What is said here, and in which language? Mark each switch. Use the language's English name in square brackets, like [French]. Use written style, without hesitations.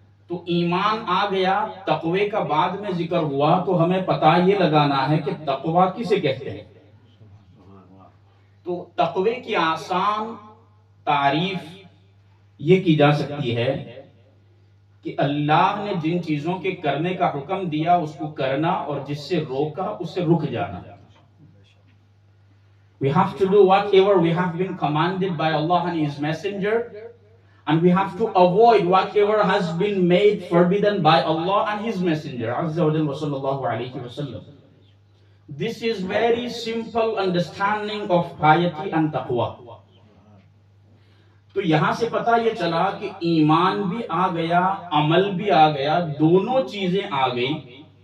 [Urdu] تو ایمان آ گیا تقوی کا بعد میں ذکر ہوا تو ہمیں پتہ یہ لگانا ہے کہ تقوی کسے کہتے ہیں. تو تقوی کی آسان تعریف یہ کی جا سکتی ہے کہ اللہ نے جن چیزوں کے کرنے کا حکم دیا اس کو کرنا اور جس سے روکا اس سے رک جانا. [English] We have to do whatever we have been commanded by Allah and His Messenger, and we have to avoid whatever has been made forbidden by Allah and His Messenger. [Arabic] Azza wa Jalla sallallahu alayhi wa sallam. [English] This is very simple understanding of piety and taqwa. [Urdu] تو یہاں سے پتہ یہ چلا کہ ایمان بھی آ گیا عمل بھی آ گیا دونوں چیزیں آ گئی.